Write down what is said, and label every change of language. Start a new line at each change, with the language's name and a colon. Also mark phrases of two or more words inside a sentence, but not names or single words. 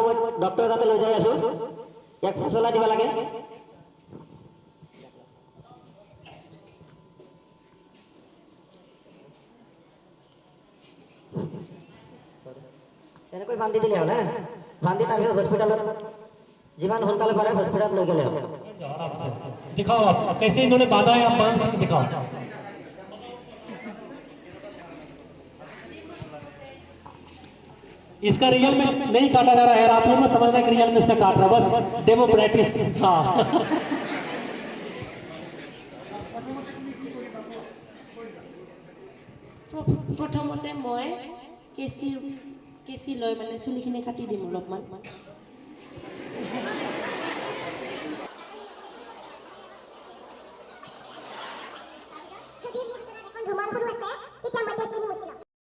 Assamese: মই ডক্টৰৰ তাতে লৈ যাই আছো। ইয়াক ফুচলা দিব লাগে। এনেকৈ বান্ধি দিলে হ'ল। বান্ধি তাৰপিছত হস্পিটেলত যিমান সোনকালে পাৰে হস্পিটেলত লৈ গ'লে হ'ল।
Hindi: आराम से दिखाओ आप कैसे इन्होंने बांधा है, आप बांध करके दिखाओ। इसका रियल में नहीं काटा जा रहा है, आप लोग समझ रहे हैं कि रियल में इसका काट रहा है, बस
English: demo practice.
Hindi: हाँ
Assamese: প্ৰথমতে মই কেঁচি লৈ মানে চুলিখিনি কাটি দিম অলপমান। যদি এখন ৰুমাল সৰু আছে তেতিয়া মধ্যস্থখিনি মুছি লওঁ।